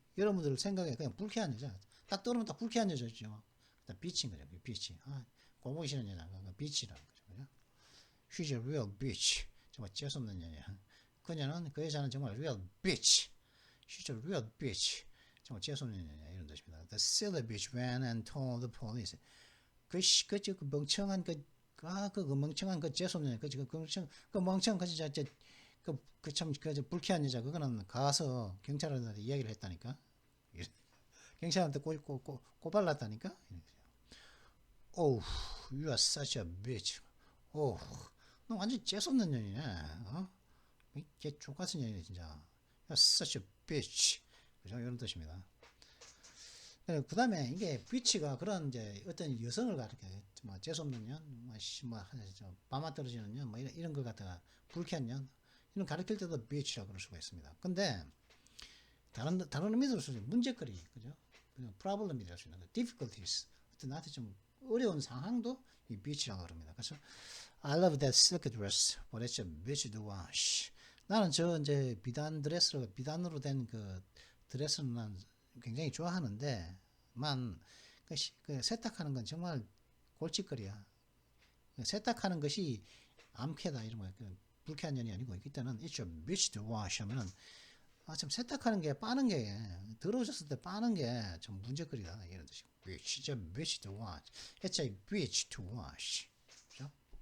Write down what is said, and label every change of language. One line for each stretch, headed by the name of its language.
Korean: 여러분들 생각에 그냥 불쾌한 여자. 딱 떠오르면 딱 불쾌한 여자죠. 비치인 거죠. 비치. 꼴보기 싫은 여자. 비치라는 거죠. 그죠?
English: She's a real bitch.
Korean: 정말 재수없는 여자. 그 여자는 정말
English: real bitch. She's a real bitch.
Korean: 정말 재수없는 여자. 이런 뜻입니다.
English: The silly bitch ran and told the police.
Korean: 그 멍청한 그 멍청한 그 재수없는 여자. 그 멍청한 그 진짜 참 불쾌한 여자. 그거는 가서 경찰한테 이야기를 했다니까. 경찰한테 꼬발랐다니까.
English: Oh, you are such a bitch.
Korean: 너 완전 재수없는 년이네. 걔 족같은 년이네 진짜.
English: You're such a bitch.
Korean: 그죠? 이런 뜻입니다. 그 다음에 이게 bitch가 그런 이제 어떤 여성을 가르쳐. 뭐 재수없는 년, 밤아 떨어지는 년, 뭐 이런 걸 갖다가 불쾌한 년, 이런 가르칠 때도 bitch라고 그럴 수가 있습니다. 근데 다른 의미로 쓰죠. 문제거리, 그죠? problem이 될 수 있는 거, difficulties. 어떤 나한테 좀 어려운 상황도 이 bitch라고 그럽니다.
English: 그래서 I love that silk dress, but it's a bitch to wash.
Korean: 나는 이제 비단으로 된 그 드레스는 난 굉장히 좋아하는데, 그 세탁하는 건 정말 골칫거리야. 세탁하는 것이 암캐다 이런 거야. 불쾌한 년이 아니고 이때는
English: it's a bitch to wash
Korean: 하면은 참 세탁하는 게 빠는 게 더러워졌을 때 빠는 게 좀 문제거리다 이런 뜻이고 bitch, it's a bitch to wash, it's a bitch to wash. 그렇죠?